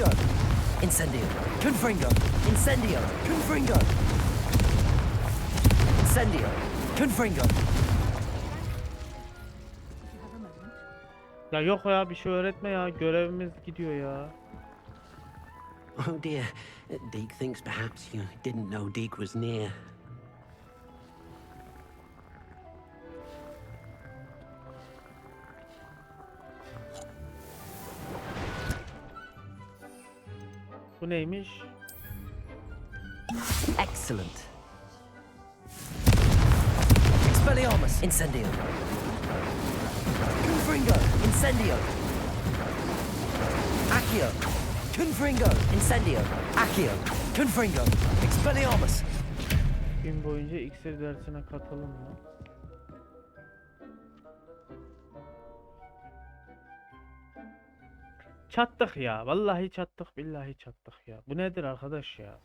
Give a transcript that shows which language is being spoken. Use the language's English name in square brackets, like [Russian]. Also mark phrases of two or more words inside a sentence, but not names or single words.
[Latin] Incendio. Confringo. Incendio. Confringo. Incendio. Confringo. [Turkish] Ya yok ya, bir şey öğretme ya. Görevimiz gidiyor ya. [English] Oh dear. Deke thinks perhaps you didn't know Deke was near. [Turkish] Bu neymiş? [Latin] Excellent. Expelliarmus. Incendio. Confringo. Incendio. Accio. Confringo. Incendio. Accio. Confringo. Expelliarmus. [Turkish] Gün boyunca iksir dersine katılın mı? Çattık ya. Vallahi çattık. Billahi çattık ya. Bu nedir arkadaş ya?